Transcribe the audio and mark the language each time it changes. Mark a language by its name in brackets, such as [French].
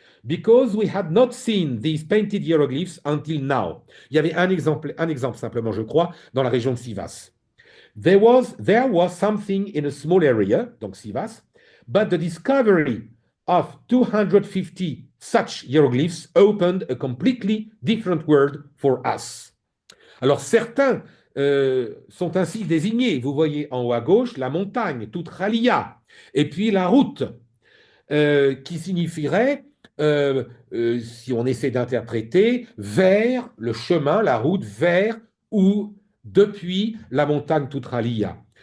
[English] Because we had not seen these painted hieroglyphs until now. [French] Il y avait un exemple simplement, je crois, dans la région de Sivas. [English] There was something in a small area, donc Sivas, but the discovery of 250 such hieroglyphs opened a completely different world for us. [French] Alors certains sont ainsi désignés. Vous voyez en haut à gauche la montagne, toute Ralia, et puis la route, qui signifierait, si on essaie d'interpréter, vers le chemin, la route vers ou depuis la montagne Toutralia.